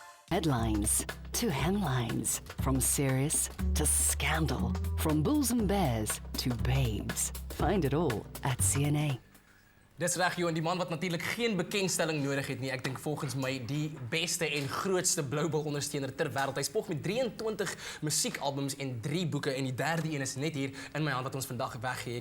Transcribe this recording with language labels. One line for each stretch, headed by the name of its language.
English: headlines to hemlines, from serious to scandal, from bulls and bears to babes. Find it all at CNA.
Afrikaans: Dis reg, Johan, die man wat natuurlik geen bekendstelling nodig het nie. Ek dink volgens my die beste en grootste Bloubil ondersteuner ter wêreld. Hy spog met 23 musiekalbums en 3 boeke en die derde een is net hier in my hand wat ons vandag weggee.